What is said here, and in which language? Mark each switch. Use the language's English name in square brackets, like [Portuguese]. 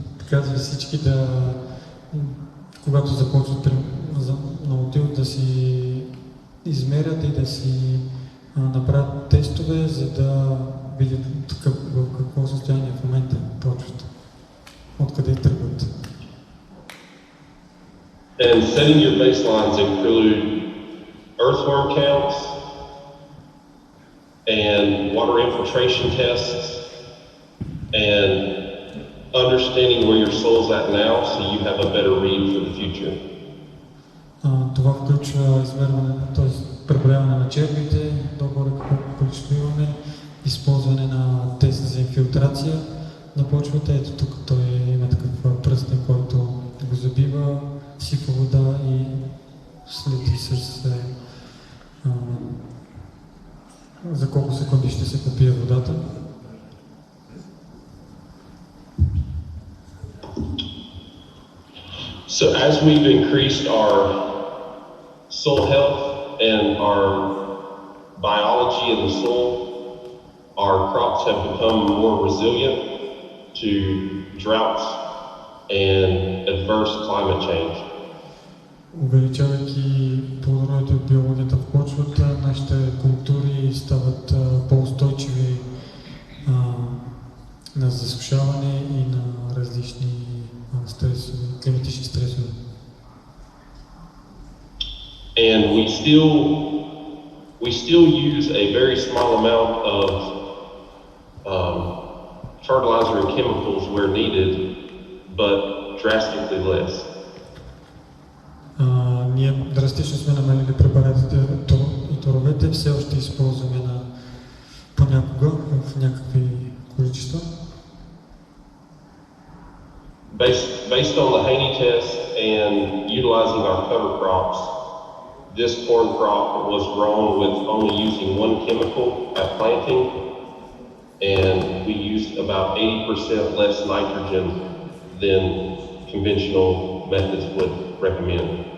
[Bulgarian] Казва всички да, когато започват Ноу Тил, да си измерят и да си направят тестове, за да видят в какво състояние в момента почват, откъде тръгват. [English] And setting your baselines include earthworm counts and water infiltration tests and understanding where your soil's at now so you have a better read for the future. [Bulgarian] Това включва измерване, т.е. преброяване на червите, долу-горе какво количество имаме, използване на тест за инфилтрация на почвата. Ето тук той има такъв пръстен, който го забива, сипва вода и следи с за колко секунди ще се попие водата. [English] So as we've increased our soil health and our biology in the soil, our crops have become more resilient to droughts and adverse climate change. [Bulgarian] Увеличавайки плодородието от биологията в почвата, нашите култури стават по-устойчиви на засушаване и на различни стресове, климатични стресове. [English] And we still use a very small amount of fertilizer and chemicals where needed, but drastically less. [Bulgarian] Ние драстично сме намалили препаратите и торовете, все още използваме понякога в някакви количества. [English] Based on the Haney test and utilizing our cover crops, this corn crop was grown with only using one chemical at planting, and we used about 80% less nitrogen than conventional methods would recommend.